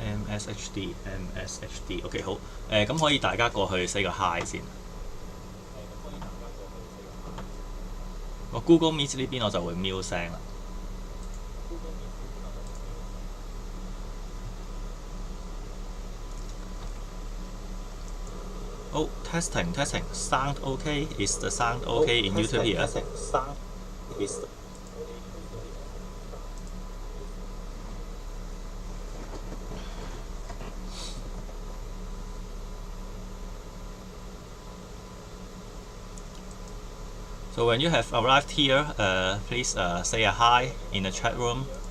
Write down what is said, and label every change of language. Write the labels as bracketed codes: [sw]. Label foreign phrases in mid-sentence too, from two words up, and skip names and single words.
[yue] MSHD。OK 好，咁可以大家過去 say 個 hi 先。我 Google Meet 呢邊我就會 mute 聲啦。 [en] Oh, testing. Sound okay? Is the sound okay in YouTube here? Sound is. So when you have arrived here, please say a hi in the chat room.